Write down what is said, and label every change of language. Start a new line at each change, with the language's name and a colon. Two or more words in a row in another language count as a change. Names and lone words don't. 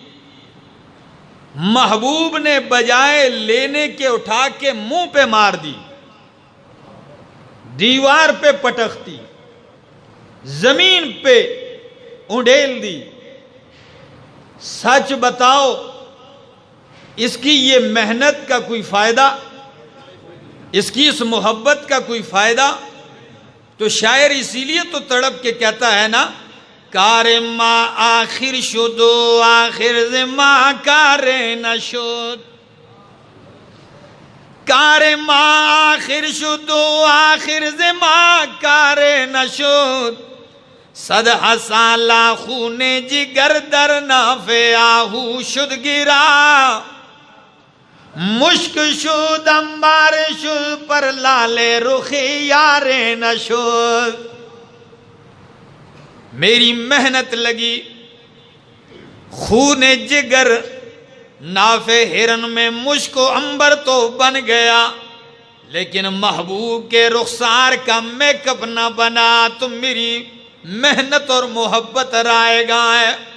Urdu: محبوب نے بجائے لینے کے اٹھا کے منہ پہ مار دی، دیوار پہ پٹختی، زمین پہ انڈیل دی۔ سچ بتاؤ، اس کی یہ محنت کا کوئی فائدہ؟ اس کی اس محبت کا کوئی فائدہ؟ تو شاعر اسی لیے تو تڑپ کے کہتا ہے نا، کار
Persian: ما آخر شد و آخر زما کار نشد، کار ما آخر شد و آخر ز ما کار نشد، صد سالہ خون جگر در ناف آہو شد گرا، مشک شد انبار شد پر لال رخ یار نشد۔
Urdu: میری محنت لگی، خون جگر ناف ہرن میں مشک و عنبر تو بن گیا، لیکن محبوب کے رخسار کا میک اپ نہ بنا، تو میری محنت اور محبت رائے گا ہے۔